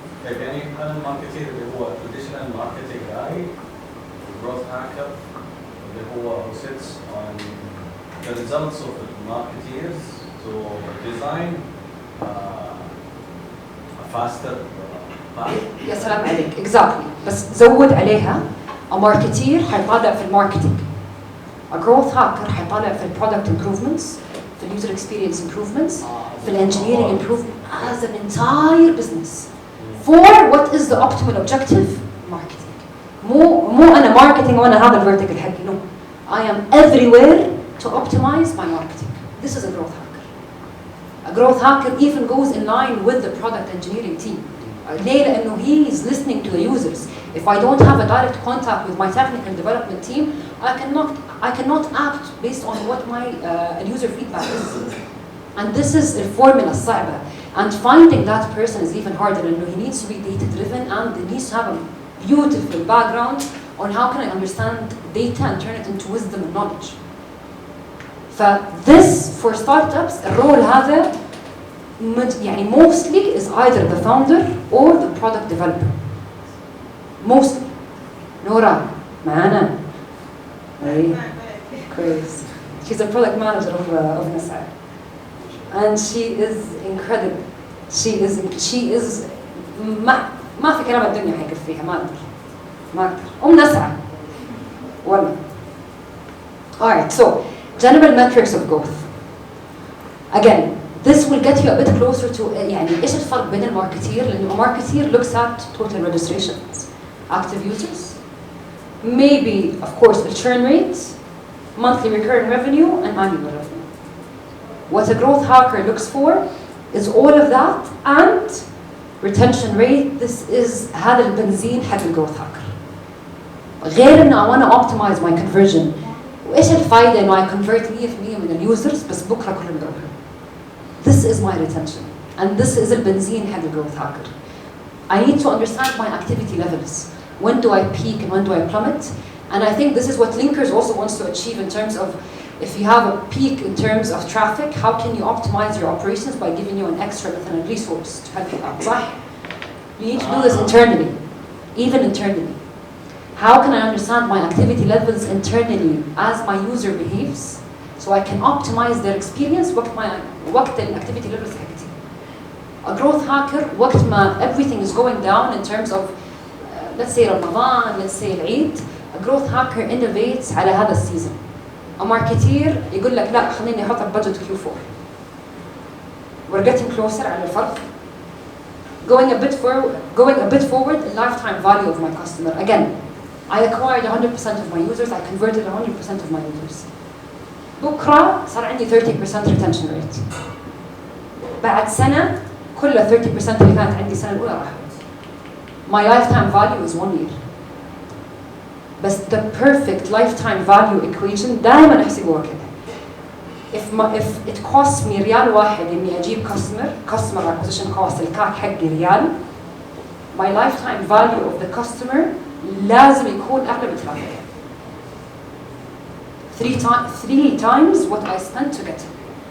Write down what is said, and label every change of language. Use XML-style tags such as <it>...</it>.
<ar>يعني أنا الماركتير اللي هو</ar> <en>traditional marketing guy, growth hacker</en> <ar>اللي هو</ar> <en>who sits on the results of the marketeers to design a faster path.</en> <ar>يا سلام عليك.</ar> <en>Exactly.</en> <ar>بس زود عليها</ar> <en>a marketeer</en> <ar>حيطالع في الماركتينج.</ar> <en>A growth hacker</en> <ar>حيطالع في</ar> <en>product improvements, في user experience improvements, في engineering improvement as an entire business. For what is the optimal objective? Marketing.</en> <ar>مو أنا marketing وأنا هذا الvertical حقي.</ar> <en>No. I am everywhere to optimize my marketing. This is a growth hacker. A growth hacker even goes in line with the product engineering team.</en> <ar>ليه؟ لأنه</ar> <en>he is listening to the users. If I don't have a direct contact with my technical development team, I cannot act based on what my user feedback is. And this is the formula</en> <ar>الصعبة.</ar> <en>And finding that person is even harder. And he needs to be data driven and he needs to have a beautiful background on how can I understand data and turn it into wisdom and knowledge. فthis for startups</en> <ar>الرول هذا يعني</ar> <en>mostly is either the founder or the product developer. Mostly. Nora معانا. Crazy. She's a product manager of مسرع. And she is incredible. She is</en> <ar>ما في كلام الدنيا حيكفيها ما أقدر مسرع والله.</ar> <en>Alright, so general metrics of growth. Again, this will get you a bit closer to</en> <ar>يعني إيش الفرق بين الماركتير؟ لأنه الماركتير</ar> <en>looks at total registrations, active users, maybe of course the churn rate, monthly recurring revenue, and annual revenue. What a growth hacker looks for is all of that and retention rate. This is</en> <ar>هذا البنزين حق الجروث هاكر. غير إنه</ar> <en>I want to optimize my conversion.</en> <ar>وإيش الفائدة إنه</ar> <en>I convert</en> <ar>100% من اليوزرز بس بكرة كلهم يروحوا.</ar> <en>This is my retention and this is</en> <ar>البنزين حق الجروث هاكر.</ar> <en>I need to understand my activity levels. When do I peak and when do I plummet? And I think this is what Linkers also wants to achieve in terms of if you have a peak in terms of traffic, how can you optimize your operations by giving you an extra resource to help you out?</en> <ar>صح?</ar> <en>You need to do this internally, even internally. How can I understand my activity levels internally as my user behaves so I can optimize their experience وقت activity levels</en> <ar>حقتي.</ar> <en>A growth hacker وقت ما everything is going down in terms of let's say Ramadan, let's say العيد, a growth hacker innovates</en> <ar>على هذا السيزون.</ar> <en>A marketeer</en> <ar>يقول لك لا خليني احط</ar> <en>budget Q4. We're getting closer</en> <ar>على الفرق.</ar> <en>Going a bit forward, the lifetime value of my customer. Again, I acquired 100% of my users, I converted 100% of my users.</en> <ar>بكرة صار عندي 30% retention rate. بعد سنة كل 30% اللي كانت عندي السنة الأولى راحت.</ar> <en>My lifetime value is 1 year. بس the perfect lifetime value equation</en> <ar>دائما احسبوها كده.</ar> <en>If it costs me</en> <ar>ريال واحد إني أجيب</ar> <en>customer acquisition cost</en> <ar>الكاك حقي ريال,</ar> <en>my lifetime value of the customer</en> <ar>لازم يكون أعلى من</ar> <en>3 times what I spent to get him.</en>